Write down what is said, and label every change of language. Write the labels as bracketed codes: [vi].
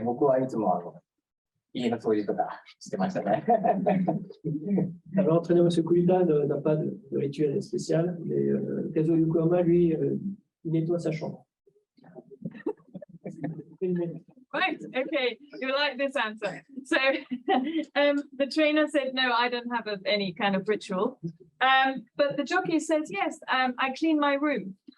[ja] 僕はいつも家の掃除とかしてましたね。 [fr] Alors, l'entraîneur M. KURITA n'a pas de rituel spécial, mais Kazuo Yokoyama, lui, il nettoie sa chambre. [en] Right, okay, you like this answer. So the trainer said, no, I don't have any kind of ritual. But the jockey says, yes, I clean my room.